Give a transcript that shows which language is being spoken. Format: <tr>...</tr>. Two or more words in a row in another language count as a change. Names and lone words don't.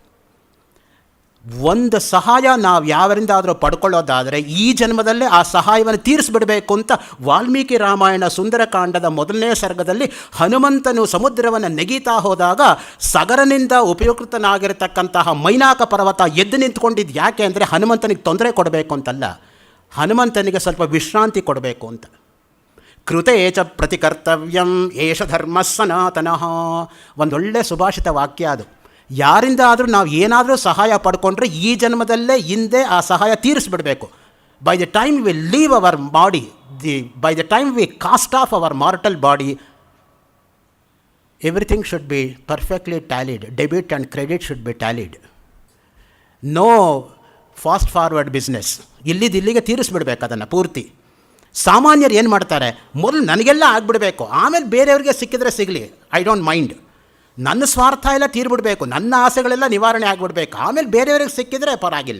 <kn>ಒಂದು ಸಹಾಯ ನಾವು ಯಾವರಿಂದಾದರೂ ಪಡ್ಕೊಳ್ಳೋದಾದರೆ ಈ ಜನ್ಮದಲ್ಲೇ ಆ ಸಹಾಯವನ್ನು ತೀರಿಸಿಬಿಡಬೇಕು ಅಂತ ವಾಲ್ಮೀಕಿ ರಾಮಾಯಣ ಸುಂದರಕಾಂಡದ 1ನೇ ಸರ್ಗದಲ್ಲಿ ಹನುಮಂತನು ಸಮುದ್ರವನ್ನು ನೆಗೀತಾ ಹೋದಾಗ ಸಗರನಿಂದ ಉಪಯುಕ್ತನಾಗಿರತಕ್ಕಂತಹ ಮೈನಾಕ ಪರ್ವತ ಎದ್ದು ನಿಂತ್ಕೊಂಡಿದ್ದು ಯಾಕೆ ಅಂದರೆ ಹನುಮಂತನಿಗೆ ತೊಂದರೆ ಕೊಡಬೇಕು ಅಂತಲ್ಲ, ಹನುಮಂತನಿಗೆ ಸ್ವಲ್ಪ ವಿಶ್ರಾಂತಿ ಕೊಡಬೇಕು ಅಂತ.</kn> <sa>ಕೃತೇ ಚ ಪ್ರತಿಕರ್ತವ್ಯಂ ಏಷ ಧರ್ಮ ಸನಾತನಃ.</sa> <kn>ಒಂದೊಳ್ಳೆ ಸುಭಾಷಿತ ವಾಕ್ಯ ಅದು. ಯಾರಿಂದ ಆದರೂ ನಾವು ಏನಾದರೂ ಸಹಾಯ ಪಡ್ಕೊಂಡ್ರೆ ಈ ಜನ್ಮದಲ್ಲೇ ಹಿಂದೆ ಆ ಸಹಾಯ ತೀರಿಸ್ಬಿಡಬೇಕು.</kn> <en>By the time we leave our body, by the time we cast off our mortal body, everything should be perfectly tallied. Debit and credit should be tallied. No fast forward business.</en> <kn>ಇಲ್ಲಿಗೆ ತೀರಿಸ್ಬಿಡ್ಬೇಕು ಅದನ್ನು ಪೂರ್ತಿ. ಸಾಮಾನ್ಯರು ಏನು ಮಾಡ್ತಾರೆ, ಮೊದಲು ನನಗೆಲ್ಲ ಆಗಿಬಿಡಬೇಕು, ಆಮೇಲೆ ಬೇರೆಯವ್ರಿಗೆ ಸಿಕ್ಕಿದ್ರೆ ಸಿಗಲಿ,</kn> <en>I don't mind.</en> <kn>ನನ್ನ ಸ್ವಾರ್ಥ ಎಲ್ಲ ತೀರ್ಬಿಡಬೇಕು, ನನ್ನ ಆಸೆಗಳೆಲ್ಲ ನಿವಾರಣೆ ಆಗಿಬಿಡ್ಬೇಕು, ಆಮೇಲೆ ಬೇರೆಯವ್ರಿಗೆ ಸಿಕ್ಕಿದರೆ ಪರವಾಗಿಲ್ಲ.</kn>